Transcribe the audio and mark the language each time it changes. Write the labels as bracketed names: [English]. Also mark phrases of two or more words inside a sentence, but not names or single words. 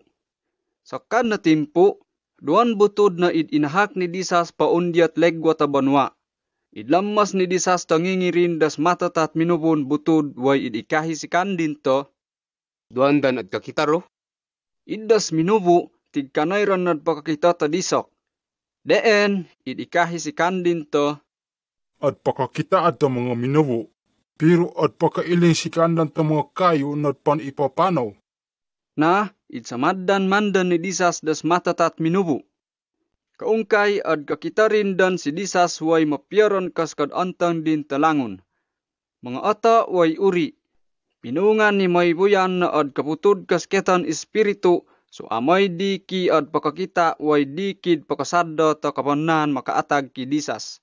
[Ata Manobo] Sakan na timpo, duan butod na inahak ni disas paundiat legwa ta banwa. Idlammas ni disas tangingirin das matatat minubon butod way idikahi si kandin to. Duan dan at kakitaro. Idas minubo tigkanayran nad pakakita ta disok. Deen idikahi si kandin to. At pakakita at mga minubo. Pero at pakailing si kandan ta mga kayo nad pan ipapanaw. Na, itsamaddan mandan ni disas das matatat minubo. Kaungkay at kakitarin dan si disas way mapiaron kas kad antang din talangon. Mga ata way uri. Pinungan ni may buyan na ad kaputod kas ketan espiritu, so amay diki ad pakakita way dikid pakasadda ta kapanan makaatag ki disas.